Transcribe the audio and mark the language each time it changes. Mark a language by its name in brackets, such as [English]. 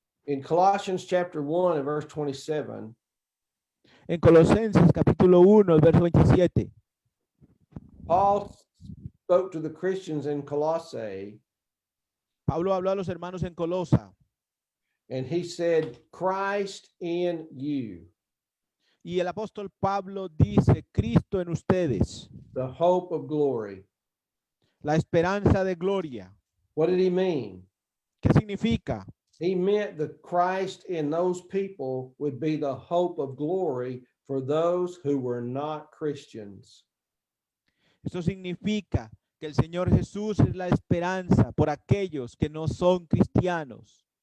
[English] In Colossians chapter 1 and verse 27, [Spanish] En Colosenses capítulo 1, el verso 27, [English] Paul spoke to the Christians in Colossae, [Spanish] Pablo habló a los hermanos en Colosa [English] and he said, Christ in you, [Spanish] y el apóstol Pablo dice, Cristo en ustedes, [English] the hope of glory. [Spanish] la esperanza de gloria. [English] What did he mean? [Spanish] ¿Qué significa? [English] He meant that Christ in those people would be the hope of glory for those who were not Christians. [Spanish] Esto significa que el Señor Jesús es la esperanza por aquellos que no son cristianos.